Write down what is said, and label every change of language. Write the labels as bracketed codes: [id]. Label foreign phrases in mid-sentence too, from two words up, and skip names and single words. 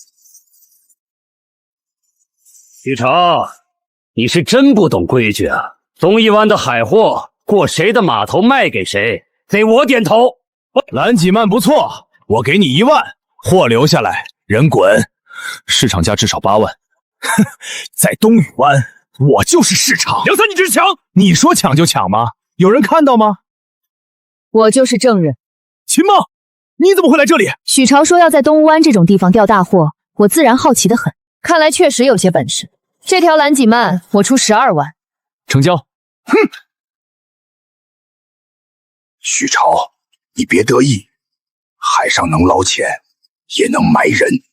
[zh] 許潮，你是真不懂規矩啊！東翼灣的海貨過誰的碼頭賣給誰，得我點頭。藍幾萬不錯，我給你1萬，貨留下來，人滾。市場價至少8 萬。在東屿灣，我就是市场。梁三，你这是抢！你说抢就抢吗？有人看到吗？我就是证人。秦梦，你怎么会来这里？许朝说要在东乌灣這種地方釣大貨，我自然好奇得很。看來確實有些本事。這條藍幾鰻我出12萬，成交。哼！許朝，你別得意，海上能撈錢，也能埋人。